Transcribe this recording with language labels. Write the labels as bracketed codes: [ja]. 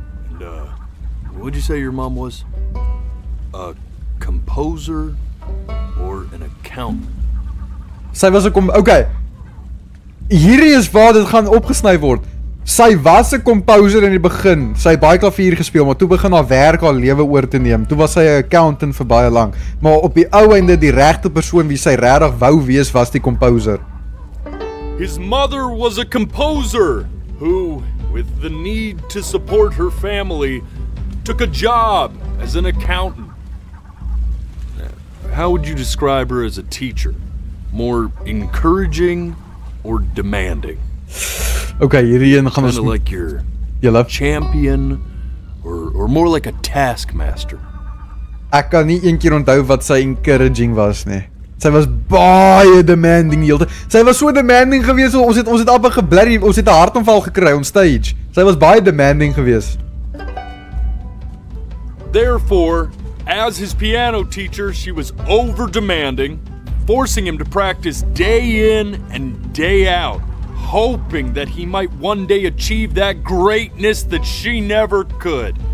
[en] And, what'd you say your mom was? A composer or an accountant? [af] Sy was okay. Hierdie is waar dit gaan opgesny word. Sy was 'n composer in die begin. Sy het baie klavier gespeel, maar toe begin haar werk haar lewe oor te neem. Toe was sy 'n accountant vir baie lank. Maar op die ou einde die regte persoon wie sy regtig wou wees was die composer. [en] His mother was a composer who, with the need to support her family, took a job as an accountant. How would you describe her as a teacher? More encouraging or demanding? [af] Okay, hierheen gaan ons [en] like your champion or more like a taskmaster. [af] Ek kan nie een keer onthou wat sy encouraging was nie. Sy was baie demanding die hele tyd. Sy was so demanding geweest, ons het amper geblerry, ons het 'n hartaanval gekry [en] on stage. [af] Sy was baie demanding geweest. [en] Therefore, as his piano teacher, she was over-demanding, forcing him to practice day in and day out, hoping that he might one day achieve that greatness that she never could.